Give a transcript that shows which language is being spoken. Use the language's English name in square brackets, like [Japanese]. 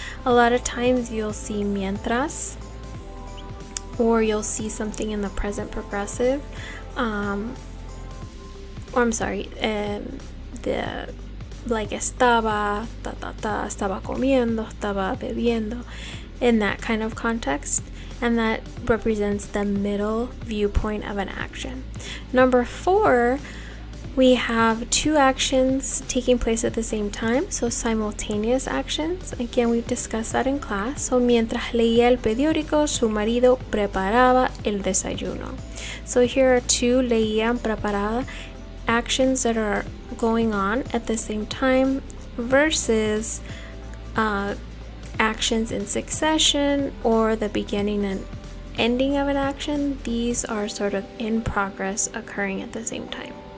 [English] A lot of times you'll see mientras, or you'll see something in the present progressive, the like [Spanish] estaba, estaba comiendo, estaba bebiendo, [English] in that kind of context. And that represents the middle viewpoint of an action. Number 4, we have 2 actions taking place at the same time, so simultaneous actions. Again, we've discussed that in class. [Spanish] So mientras leía el periódico, su marido preparaba el desayuno. [English] So here are 2 leían, preparaba actions that are going on at the same time versus actions in succession or the beginning and ending of an action. These are sort of in progress occurring at the same time.